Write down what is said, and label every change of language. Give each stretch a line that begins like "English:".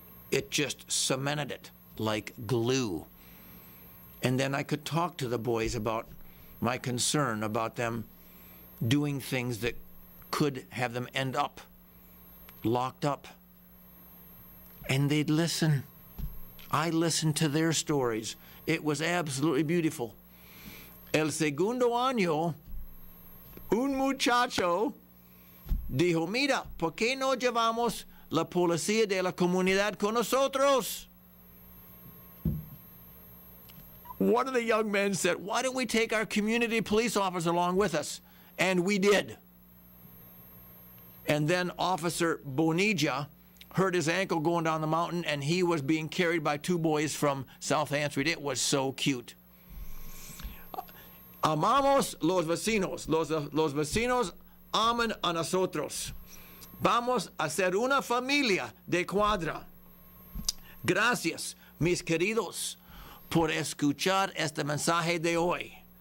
English: It just cemented it like glue. And then I could talk to the boys about my concern about them doing things that could have them end up locked up. And they'd listen. I listened to their stories. It was absolutely beautiful.
Spanish: El segundo año, un muchacho dijo, mira, ¿por qué no llevamos la policía de la comunidad con nosotros?
English: One of the young men said, why don't we take our community police officer along with us? And we did. And then Officer Bonilla hurt his ankle going down the mountain, and he was being carried by two boys from South Ann Street. It was so cute.
Spanish: Amamos los vecinos. Los vecinos aman a nosotros. Vamos a ser una familia de cuadra. Gracias, mis queridos, por escuchar este mensaje de hoy.